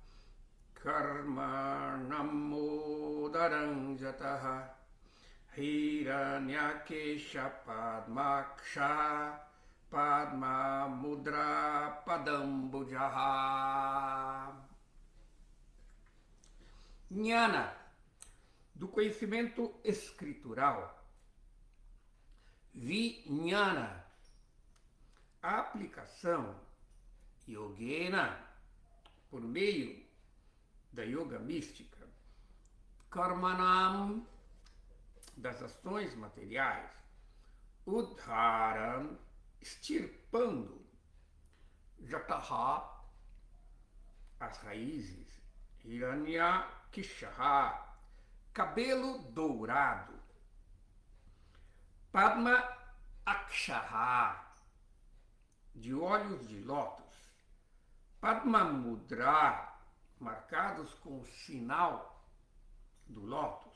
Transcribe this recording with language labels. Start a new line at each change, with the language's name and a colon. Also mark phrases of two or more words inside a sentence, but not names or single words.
Sanskrit: कर्मणाम् उद्धरञ्जटाः हिरण्यकेश पद्माक्ष पद्म मुद्रा पदाम्बुजः.
Portuguese: Jnana, do conhecimento escritural. Vijnana, a aplicação. Yogena, por meio da yoga mística. Karmanam, das ações materiais. Udharan, extirpando. Jataha, as raízes. Hiranyakesha, cabelo dourado.
Sanskrit: पद्म अक्षः,
Portuguese: de olhos de lótus.
Sanskrit: पद्म मुद्रा,
Portuguese: marcados com o sinal do lótus.